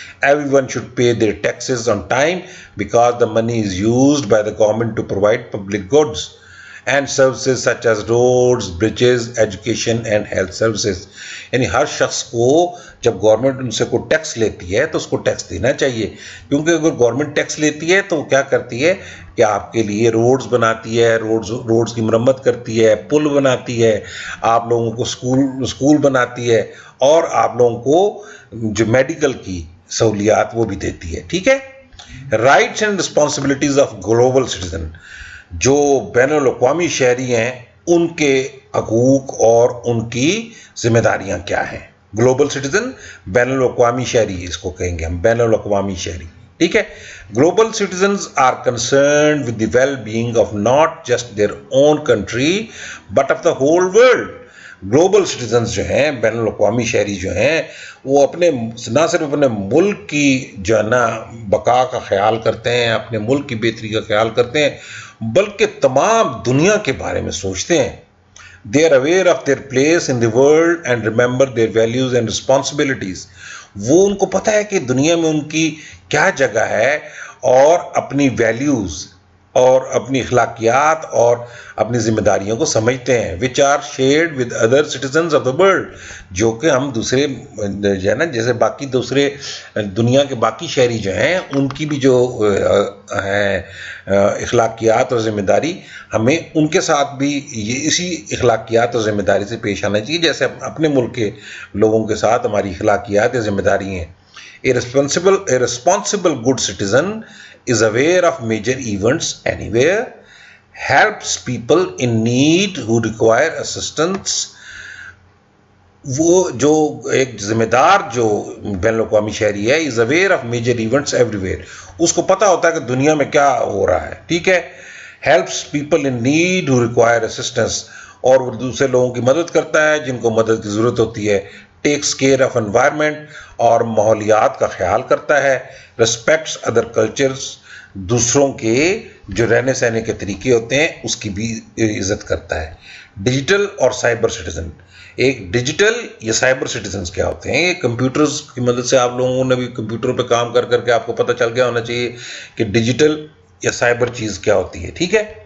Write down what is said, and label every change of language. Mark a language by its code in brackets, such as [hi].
[en] Everyone should pay their taxes on time because the money is used by the government to provide public goods and services such as roads, bridges, education and health services. [ur] یعنی ہر شخص کو جب government ان سے کوئی tax لیتی ہے تو اس کو ٹیکس دینا چاہیے. کیونکہ اگر گورنمنٹ ٹیکس لیتی ہے تو وہ کیا کرتی ہے کہ آپ کے لیے روڈز بناتی ہے, روڈز کی مرمت کرتی ہے, پل بناتی ہے, آپ لوگوں کو اسکول بناتی ہے, اور آپ لوگوں کو جو میڈیکل کی سہولیات وہ بھی دیتی ہے. ٹھیک ہے. [en] Rights and responsibilities of global citizen. [ur] جو بین الاقوامی شہری ہیں ان کے حقوق اور ان کی ذمہ داریاں کیا ہیں. گلوبل سٹیزن بین الاقوامی شہری اس کو کہیں گے ہم, بین الاقوامی شہری. ٹھیک ہے. [en] Global citizens are concerned with the well being of not just their own country but of the whole world. [ur] Global citizens جو ہیں, بین الاقوامی شہری جو ہیں, وہ اپنے نہ صرف اپنے ملک کی جو ہے نا بقا کا خیال کرتے ہیں, اپنے ملک کی بہتری کا خیال کرتے ہیں, بلکہ تمام دنیا کے بارے میں سوچتے ہیں. [en] They are aware of their place in the world and remember their values and responsibilities. [ur] وہ ان کو پتہ ہے کہ دنیا میں ان کی کیا جگہ ہے, اور اپنی ویلیوز اور اپنی اخلاقیات اور اپنی ذمہ داریوں کو سمجھتے ہیں. [en] which are shared with other citizens of the world. [ur] جو کہ ہم دوسرے جو ہے نا, جیسے باقی دوسرے دنیا کے باقی شہری جو ہیں ان کی بھی جو ہیں اخلاقیات اور ذمہ داری, ہمیں ان کے ساتھ بھی یہ اسی اخلاقیات اور ذمہ داری سے پیش آنا چاہیے جیسے اپنے ملک کے لوگوں کے ساتھ ہماری اخلاقیات یا ذمہ داری ہیں. [en] A responsible good citizen is aware of major events anywhere, helps people in need who require assistance. [ur] وہ جو ایک ذمہ دار جو بین الاقوامی شہری ہے, [en] is aware of major events everywhere. [ur] اس کو پتہ ہوتا ہے کہ دنیا میں کیا ہو رہا ہے. ٹھیک ہے. [en] helps people in need who require assistance. [ur] اور وہ دوسرے لوگوں کی مدد کرتا ہے جن کو مدد کی ضرورت ہوتی ہے. [en] takes care of environment, [ur] اور ماحولیات کا خیال کرتا ہے. [en] respects other cultures, [ur] دوسروں کے جو رہنے سہنے کے طریقے ہوتے ہیں اس کی بھی عزت کرتا ہے. ڈیجیٹل اور سائبر سٹیزن. ایک ڈیجیٹل یا سائبر سٹیزنز کیا ہوتے ہیں؟ کمپیوٹرز کی مدد سے آپ لوگوں نے بھی کمپیوٹر پہ کام کر کر کے آپ کو پتہ چل گیا ہونا چاہیے کہ ڈیجیٹل یا سائبر چیز کیا ہوتی ہے. ٹھیک ہے.